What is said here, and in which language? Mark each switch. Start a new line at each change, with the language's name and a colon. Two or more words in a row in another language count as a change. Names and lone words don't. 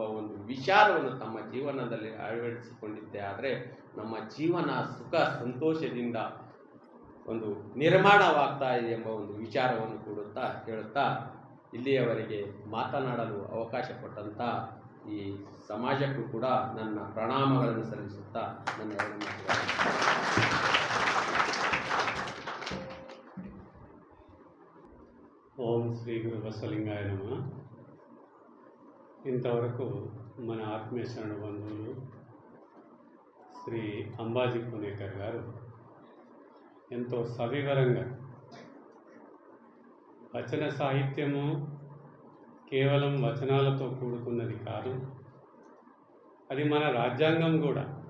Kannada: ಒಂದು ವಿಚಾರವನ್ನು ತಮ್ಮ ಜೀವನದಲ್ಲಿ ಅಳವಡಿಸಿಕೊಂಡಿದ್ದೆ ಆದರೆ ನಮ್ಮ ಜೀವನ ಸುಖ ಸಂತೋಷದಿಂದ ಒಂದು ನಿರ್ಮಾಣವಾಗ್ತಾ ಇದೆ ಎಂಬ ಒಂದು ವಿಚಾರವನ್ನು ಹೇಳುತ್ತಾ ಇಲ್ಲಿಯವರೆಗೆ ಮಾತನಾಡಲು ಅವಕಾಶ ಕೊಟ್ಟಂಥ ಈ ಸಮಾಜಕ್ಕೂ ಕೂಡ ನನ್ನ ಪ್ರಣಾಮಗಳನ್ನು ಸಲ್ಲಿಸುತ್ತಾ ನನ್ನ ಎರಡು ಮಾತುಗಳನ್ನು
Sanskrit: ఓం శ్రీ గురు బసవలింగాయ నమః.
Telugu: ఇంతవరకు మన ఆత్మీయ శరణ బంధువులు శ్రీ అంబాజీ పునేకర్ గారు ఎంతో సవివరంగా వచన సాహిత్యము కేవలం వచనాలతో కూడుకున్నది కాదు, అది మన రాజ్యాంగం కూడా.